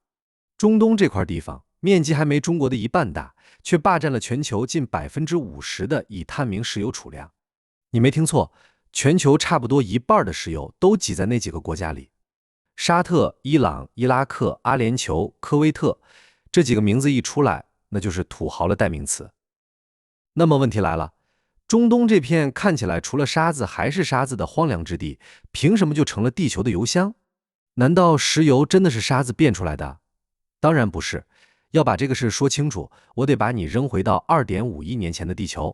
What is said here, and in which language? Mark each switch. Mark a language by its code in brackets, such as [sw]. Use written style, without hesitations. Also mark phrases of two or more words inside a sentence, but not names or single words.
[zh] 中東這塊地方面積還沒中國的1半大，卻霸佔了全球近50%的已探明石油儲量。你沒聽錯，全球差不多1半的石油都擠在那幾個國家裡。沙特、伊朗、伊拉克、阿聯酋、科威特，這幾個名字一出來，那就是土豪的代名詞。那麼問題來了，中東這片看起來除了沙子還是沙子的荒涼之地，憑什麼就成了地球的油箱？難道石油真的是沙子變出來的？當然不是。要把這個事說清楚，我得把你扔回到2.5億年前的地球。